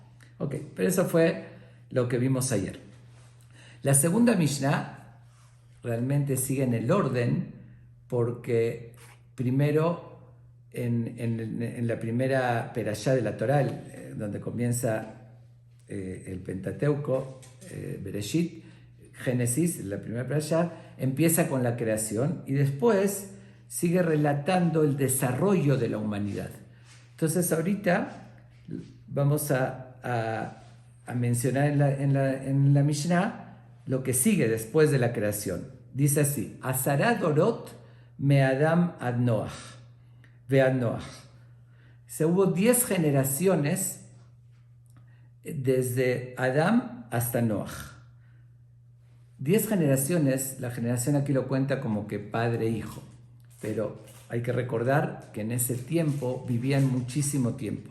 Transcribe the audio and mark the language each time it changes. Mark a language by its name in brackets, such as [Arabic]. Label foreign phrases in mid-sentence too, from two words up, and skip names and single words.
[Spanish] Ok, pero eso fue lo que vimos ayer. La segunda Mishnah realmente sigue en el orden porque primero en la primera perashá de la Torá, donde comienza el Pentateuco, Bereshit, Génesis, la primera perashá, empieza con la creación y después sigue relatando el desarrollo de la humanidad. Entonces ahorita vamos a mencionar en la Mishnah lo que sigue después de la creación. Dice así: [Hebrew] עשרה דורות מ אדם עד נח, ו עד נח. [Spanish] Hubo 10 generaciones desde Adam hasta Noach. 10 generaciones, la generación aquí lo cuenta como que padre e hijo, pero hay que recordar que en ese tiempo vivían muchísimo tiempo.